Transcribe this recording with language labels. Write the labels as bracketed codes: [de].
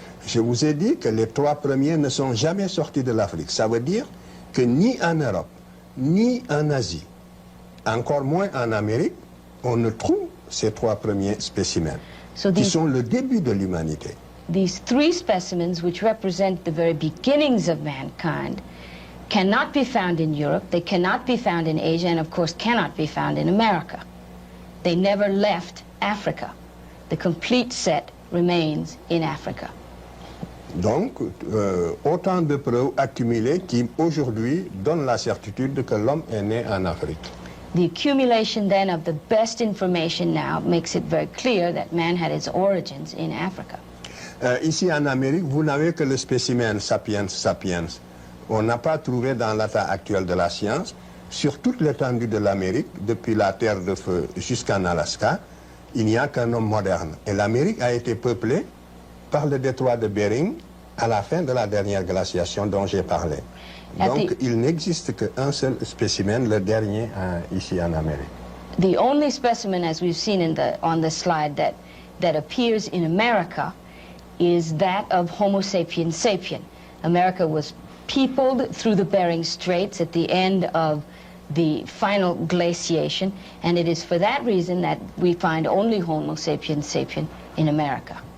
[fr] Je vous ai dit que les 3 premiers ne sont jamais sortis de l'Afrique. Ça veut dire que ni en Europe, ni en Asie, encore moins en Amérique, on ne trouve ces 3 premiers spécimens, qui sont le début de l'humanité. [en] These 3 specimens, which represent the very beginnings of mankind, cannot be found in Europe, they cannot be found in Asia, and of course cannot be found in America. They never left Africa. The complete set remains in Africa. [fr] Donc, autant de preuves accumulées qui, aujourd'hui, donnent la certitude que l'homme est né en Afrique. [en] The accumulation then of the best information now makes it very clear that man had its origins in Africa. [fr] Ici en Amérique, vous n'avez que le spécimen sapiens sapiens. On n'a pas trouvé dans l'état actuel de la science, sur toute l'étendue de l'Amérique, depuis la Terre de Feu jusqu'en Alaska, il n'y a qu'un homme moderne. Et l'Amérique a été peuplée par le détroit de Bering à la fin de la dernière glaciation dont j'ai parlé. Donc il n'existe qu'un seul spécimen, le dernier ici en Amérique. [en] The only specimen, as we've seen on the slide, that appears in America is that of Homo sapiens sapien. America was peopled through the Bering Straits at the end of the final glaciation, and it is for that reason that we find only Homo sapiens sapien in America.